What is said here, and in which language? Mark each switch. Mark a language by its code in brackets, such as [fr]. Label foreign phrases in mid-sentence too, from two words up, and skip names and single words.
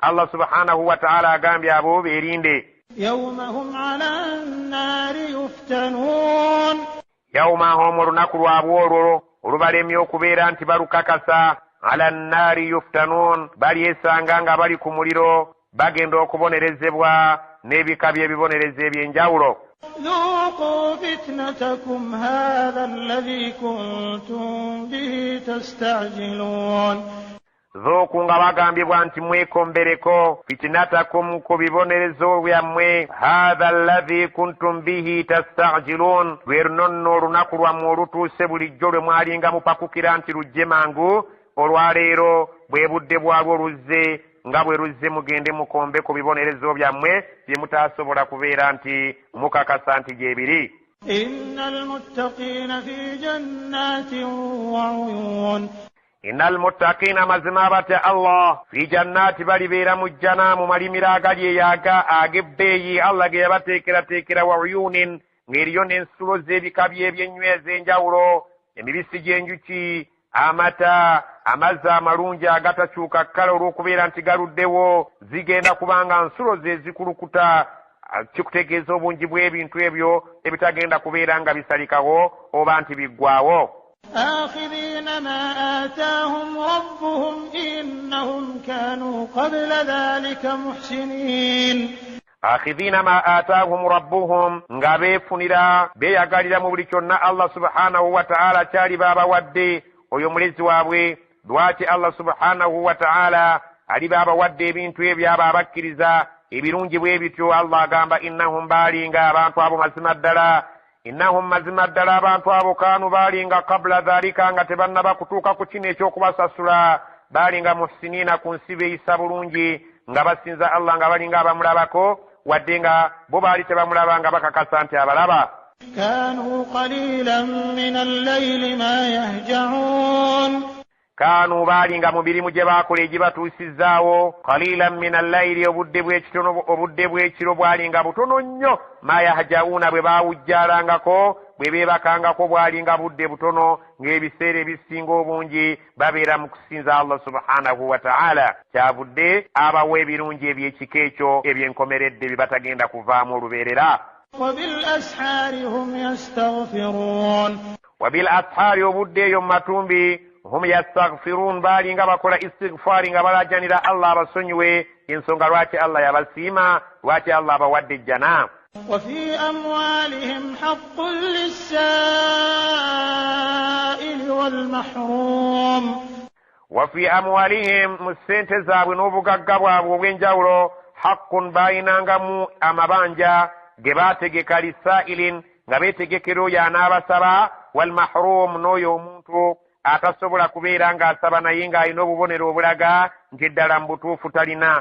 [ar] الله سبحانه وتعالى [lg] agambye abo beerinde. Yawmahum, olunaku lwabwe olwo olubalemye okubeera nti balukakasa. [ar] على النار يفتنون, [lg] balyesanga nga bali ku muliro bagenda okubonerezebwa n'ebika by'ebibonerezo eby'enjawulo. [ar] ذوقوا فتنتكم هذا الذي كنتم به تستعجلون. [lg] Dhooku nga bagambibwa nti mwekombereko fitinatakum ku bibonerezo byammwe, [ar] هذا الذي كنتم به تستعجلون, [lg] lwe luno nno olunaku lwammwe olutuuse bulijjo lwe mwalinga mupakukira nti lujje mangu. Olwaleero bwe budde bwalwo luzze, nga bwe luzze mugende mukombe ku bibonerezo byammwe bye mutaasobola kubeera nti mukakasa nti gyebiri. [ar] إن المتقين في جنات وعيون. إن المتقين, [lg] mazima abatya Allah, fi jannaati balibeera mu jjana mu malimiro agali eyaga ag'ebbeeyi Allah ge yabateekerateekera, [ar] وعيون, [lg] ng'eriyo n'ensulo z'ebika by'ebyenyweza enjawulo, emibisi gy'enjuki, amata, amazzi amalungi agatakyuka kkala olw'okubeera nti galuddewo, zigenda kubanga nsulo ze zikulukuta. Kikutegeeza obungi bw'ebintu ebyo ebitagenda kubeera nga bisalikawo oba nti biggwawo. [ar] آخذين ما آتاهم ربهم إنهم كانوا قبل ذلك محسنين. آخذين ما آتاهم ربهم, [lg] nga beefunira beeyagalira mu buli kyonna [ar] الله سبحانه وتعالى [lg] kyali baabawadde oyo mulezi waabwe. Lwaki [ar] الله سبحانه وتعالى [lg] ali baabawadde ebintu ebyo abo abakkiriza ebirungi bwe bityo? Allah agamba innahum baalinga abantu abo mazima ddala, innahum mazima ddala abantu abo kaanu baalinga [ar] قبل ذلك, [lg] nga tebannaba kutuuka ku kino eky'okubasasula, baalinga muhsiniina ku nsi beeyisa bulungi nga basinza Allah nga balinga abamulabako, wadde nga bo baali tebamulaba nga bakakasa nti abalaba. [ar] كانوا قليلا من الليل ما يهجعون. [lg] Kaanu baalinga mu mirimu gye baakola egibatuusizaawo, [ar] قليلا من الليل, [lg] obudde bw'ekiro bwalinga butono nnyo, [ar] ما يهجعون, [lg] bwe baawujjaalangako bwe beebakangako bwalinga budde butono, ng'ebiseera ebisinga obungi babeera mu kusinza [ar] الله سبحانه وتعالى. [lg] Kyavudde abawa ebirungi eby'ekika ekyo ebyenkomeredde bye batagenda kuvaamu olubeerera. [ar] وبالأسحار هم يستغفرون. وبالأسحار, [lg] obudde eyo mu matumbi, [ar] هم يستغفرون, [lg] baalinga bakola istighfari nga balajanira Allah abasonyiwe, ensonga lwaki Allah yabasiima, lwaki Allah abawadde ejjana. [ar] وفي أموالهم حق للسائل والمحروم. وفي أموالهم, [lg] mu ssente zaabwe n'obugagga bwabwe obw'enjawulo, haqqun, baayinangamu amabanja ge baategeka lisaa'ilin, nga beetegekera oyo anaabasaba, [ar] والمحروم, [lg] n'oyo omuntu atasobola kubeera ng'asaba naye ng'alina obubonero obulaga nti eddala mu butuufu talina.